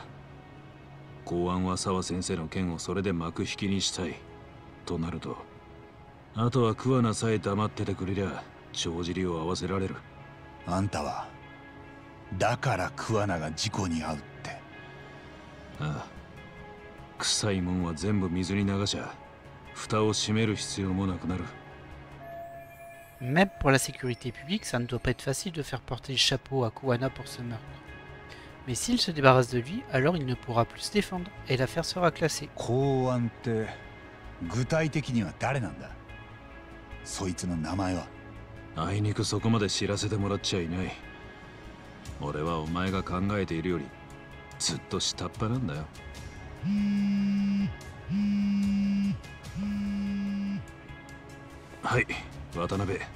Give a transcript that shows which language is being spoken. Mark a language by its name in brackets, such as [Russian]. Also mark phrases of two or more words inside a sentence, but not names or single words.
[Japanese] 公安は沢先生の件をそれで幕引きにしたいとなるとあとは桑名さえ黙っててくれりゃ帳尻を合わせられる。あんたはだから桑名が事故に遭うって。ああ臭いもんは全部水に流しゃ蓋を閉める必要もなくなる。 [French] Même pour la sécurité publique, ça ne doit pas être facile de faire porter le chapeau à Kuwana pour ce meurtre. Mais s'il se débarrasse de lui, alors il ne pourra plus se défendre et l'affaire sera classée. [Japanese] 公安って具体的には誰なんだ？そいつの名前は？あいにくそこまで知らせてもらっちゃいない。俺はお前が考えているよりずっと下っ端なんだよ。はい、渡辺。